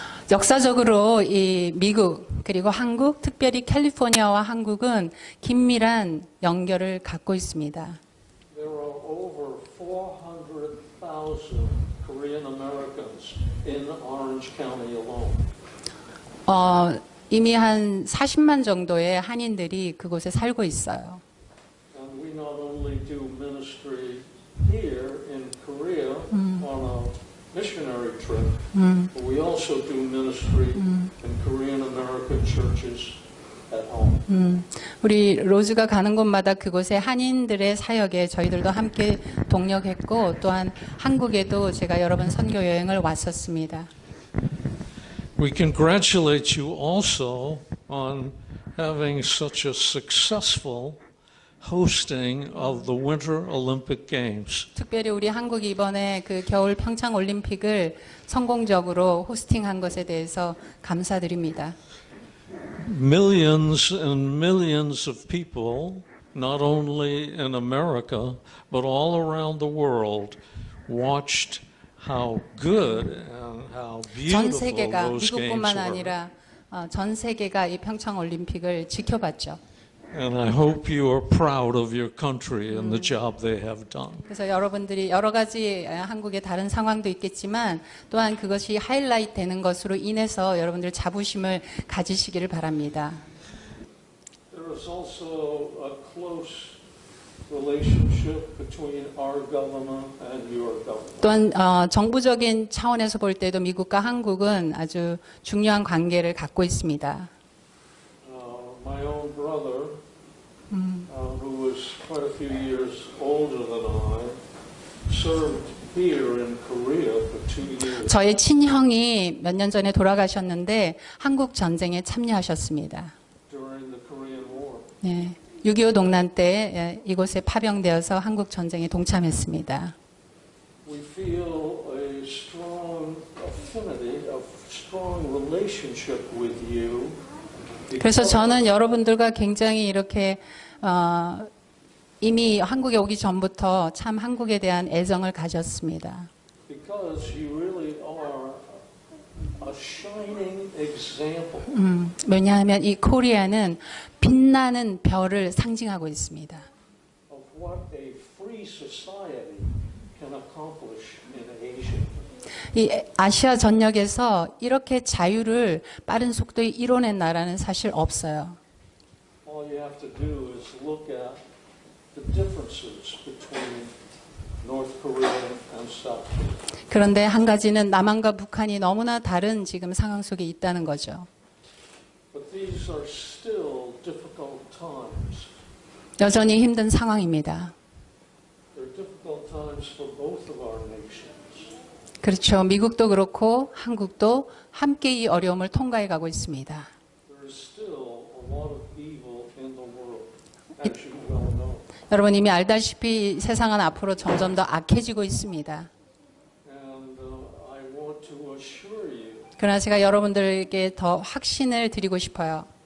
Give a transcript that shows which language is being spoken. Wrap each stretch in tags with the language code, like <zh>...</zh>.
<ko>역사적으로 이 미국 그리고 한국, 특별히 캘리포니아와 한국은 긴밀한 연결을 갖고 있습니다.</ko> <en>There are over 400,000 Korean Americans in Orange County alone.</en> <ko>이미 한 40만 정도의 한인들이 그곳에 살고 있어요.</ko> <en>And we not only do ministry here in Korea on a missionary trip, but we also do ministry in Korean American churches at home.</en> <ko>우리 로즈가 가는 곳마다 그곳의 한인들의 사역에 저희들도 함께 동력했고 또한 한국에도 제가 여러 번 선교 여행을 왔었습니다.</ko> <en>We congratulate you also on having such a successful hosting of the Winter Olympic Games.</en> <ko>특별히 우리 한국이 이번에 그 겨울 평창 올림픽을 성공적으로 호스팅한 것에 대해서 감사드립니다.</ko> <en>Millions and millions of people, not only in America, but all around the world, watched how good and how</en> <ko>전</ko> <en>beautiful</en> <ko>세계가</ko> <en>those games</en> <ko>미국뿐만</ko> <en>were.</en> <ko>아니라 전 세계가 이 평창 올림픽을 지켜봤죠.</ko> <en>And I hope you are proud of your country and the job they have done.</en> <ko>그래서 여러분들이 여러 가지 한국의 다른 상황도 있겠지만 또한 그것이 하이라이트 되는 것으로 인해서 여러분들 자부심을 가지시기를 바랍니다.</ko> <en>There is also a close relationship between our government and your government.</en> <ko>또한 정부적인 차원에서 볼 때도 미국과 한국은 아주 중요한 관계를 갖고 있습니다.</ko> <en>My own brother, who was quite a few years older than I, served here in Korea for 2 years.</en> <ko>저의 친형이 몇 년 전에 돌아가셨는데 한국 전쟁에 참여하셨습니다.</ko> <en>During the Korean War.</en> <ko>네, 6.25 농난 때 이곳에 파병되어서 한국 전쟁에 동참했습니다.</ko> <en>We feel a strong affinity, a strong relationship with you.</en> <ko>그래서 저는 여러분들과 굉장히 이렇게 이미 한국에 오기 전부터 참 한국에 대한 애정을 가졌습니다.</ko> <en>Because you really are a shining example</en> <ko>왜냐하면 이 코리아는 빛나는 별을 상징하고 있습니다.</ko> <en>of what a free society can accomplish in Asia.</en> <ko>이 아시아 전역에서 이렇게 자유를 빠른 속도에 이뤄낸 나라는 사실 없어요.</ko> <en>All you have to do is look at the differences between North Korea and South Korea.</en> <ko>그런데 한 가지는 남한과 북한이 너무나 다른 지금 상황 속에 있다는 거죠.</ko> <en>But these are still difficult times.</en> <ko>여전히 힘든 상황입니다.</ko> <en>They're difficult times for both of our nations.</en> <ko>그렇죠. 미국도 그렇고 한국도 함께 이 어려움을 통과해 가고 있습니다.</ko> <en>There is still a lot of evil in the world, as you well know.</en> <ko>여러분 이미 알다시피 세상은 앞으로 점점 더 악해지고 있습니다.</ko> <en>And I want to assure you</en> <ko>그러나 제가 여러분들에게 더 확신을 드리고 싶어요.</ko>